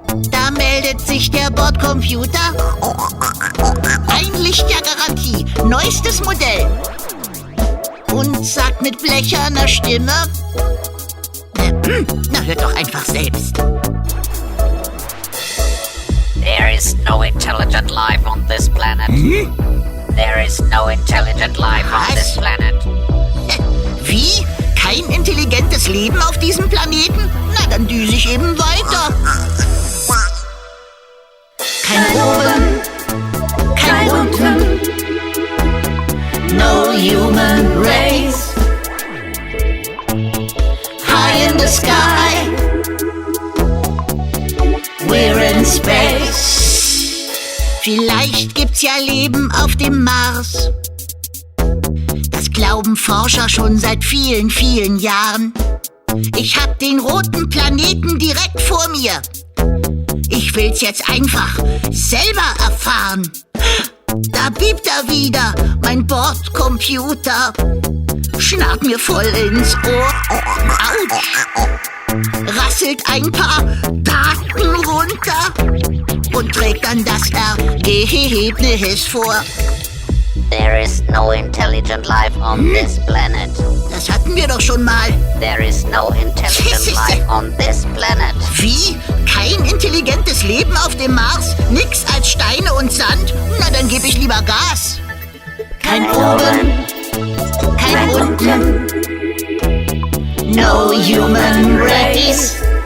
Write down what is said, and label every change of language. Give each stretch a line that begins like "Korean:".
German: Da meldet sich der Bordcomputer. Ein Lichtjahr Garantie, neuestes Modell. Und sagt mit blecherner Stimme: Na, hört doch einfach selbst.
English: There is no intelligent life on this planet. There is no intelligent life on this planet.
German: Wie? Kein intelligentes Leben auf diesem Planeten? Na, dann düse ich eben weiter. Kein oben, kein unten.
English: No human race. High in the sky. We're in space.
German: Vielleicht gibt's ja Leben auf dem Mars. Das glauben Forscher schon seit vielen, vielen Jahren. Ich hab den roten Planeten direkt vor mir. Ich will's jetzt einfach selber erfahren. Da piept er wieder, mein Bordcomputer. Schnarrt mir voll ins Ohr. Autsch. Rasselt ein paar Daten runter und trägt dann das Ergebnis vor.
English: There is no intelligent life on this planet.
German: Das hatten wir doch schon mal.
English: There is no intelligent life on this planet.
German: Wie? Kein intelligentes Leben auf dem Mars? Nix als Steine und Sand? Na, dann gebe ich lieber Gas. Kein oben, kein unten.
English: No human race.